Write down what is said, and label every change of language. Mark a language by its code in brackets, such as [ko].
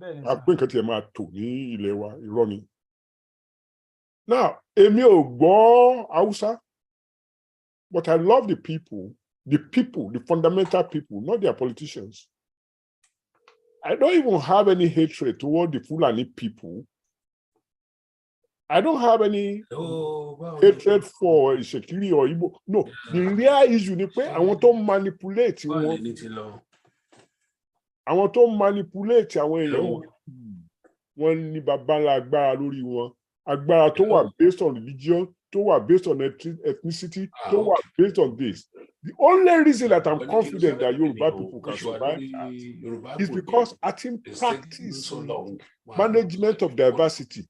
[yo] A pé nǹkan tí ẹ máa tò ní ilẹ̀ wa irọ́ ni. [en] Now, [yo] èmi ò gbọ́ Hausa, [en] but I love the people, the fundamental people, not their politicians. I don't even have any hatred toward the Fulani people. I don't have any hatred for Ishekiri or Igbo. No, the real issue is [yo] pé àwọn tó manipulate wọn. Àwọn tó manipulate àwọn èèyàn wọn ní baba ńlá agbára lórí wọn. Agbára tó wà [en] based on religion, tó wà based on ethnicity, tó wà based on this. The only reason that I'm confident that Yoruba people can survive that is because I think practice management of diversity.